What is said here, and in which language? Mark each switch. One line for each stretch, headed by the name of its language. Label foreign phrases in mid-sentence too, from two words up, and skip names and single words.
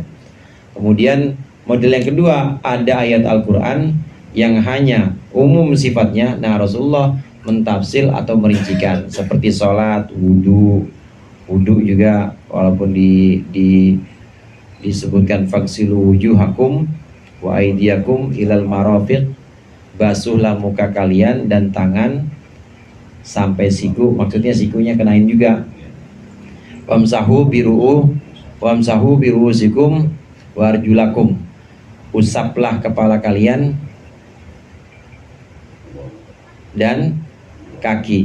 Indonesian: Kemudian model yang kedua, ada ayat Al-Quran yang hanya umum sifatnya. Nah, Rasulullah mentafsir atau merincikan, seperti sholat, wudu juga, walaupun disebutkan
Arabic: فاغسلوا وجوهكم وأيديكم إلى المرافق,
Indonesian: basuhlah muka kalian dan tangan sampai siku, maksudnya sikunya kenain juga.
Arabic: وامسحوا برءوسكم وأرجلكم,
Indonesian: usaplah kepala kalian dan kaki.